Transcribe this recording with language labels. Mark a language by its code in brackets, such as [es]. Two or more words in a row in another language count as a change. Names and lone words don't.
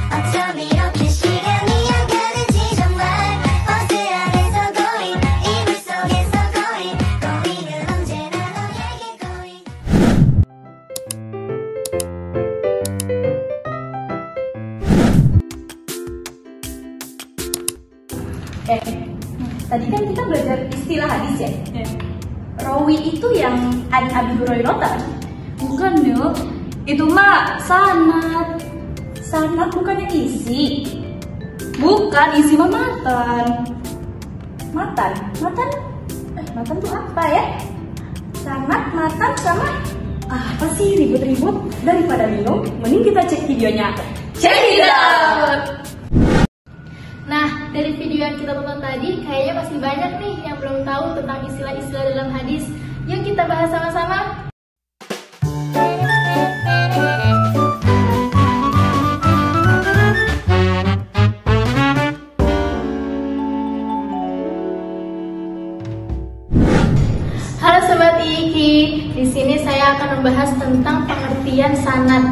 [ko] 어쩜 이렇게 시간이 안 가는지 정말 버스 안에서 going 이불 속에서 [en] going going [ko] 은 언제나 너에게 going. [id] Tadi kan kita belajar istilah hadis ya? Rawi itu yang Abi Hurairah kan? Bukan, Nuk. Itu mah sanad. Sanad bukannya isi. Bukan, isi mah matan. Matan? Matan tuh apa ya? Sanad, matan sama apa sih ribut-ribut? Daripada minum, mending kita cek videonya. [en] Check it out! [id] Nah, dari video yang kita tonton tadi, kayaknya masih banyak nih yang belum tahu tentang istilah-istilah dalam hadis. Yuk kita bahas sama-sama. Halo Sobat Iki, di sini saya akan membahas tentang pengertian sanad.